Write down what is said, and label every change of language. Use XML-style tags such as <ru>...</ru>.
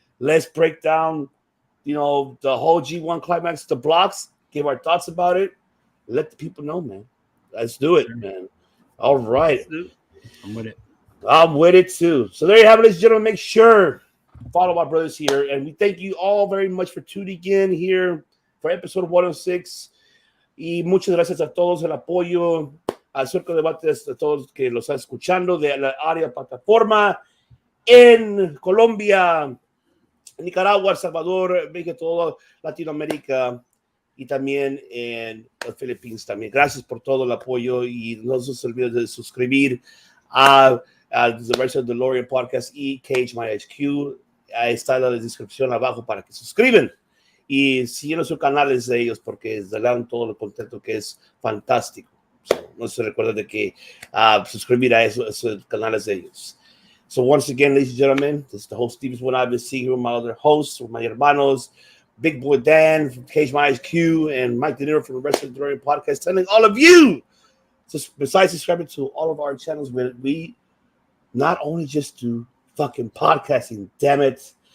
<en>Let's break down, the whole G1 Climax, the blocks, give our thoughts about it. Let the people know, man. Let's do it, man. All right. I'm with it. I'm with it, too. So there you have it, ladies and gentlemen. Make sure follow our brothers here. And we thank you all very much for tuning in here for episode 106.</en> <es>Y muchas gracias a todos el apoyo. Al Circo de Debates, a todos que los están escuchando de la área plataforma en Colombia, Nicaragua, El Salvador, México, toda Latinoamérica y también en las Filipinas también. Gracias por todo el apoyo y no se olviden de suscribir a The Wrestling Delorean Podcast y Cage My HQ. Ahí está la descripción abajo para que se suscriban y sigan sus canales de ellos porque les dan todo el contenido que es fantástico. So, no se recuerda de que suscribir a esos canales de ellos.</es> <en>So once again, ladies and gentlemen, this is the host Stevens when I've been seeing with my other hosts, with my hermanos, Big Boy Dan from Cage My HQ and Mike De Niro from the Wrestling Delorean Podcast, telling all of you, besides subscribing to all of our channels, we not only just do fucking podcasting, damn it.</en>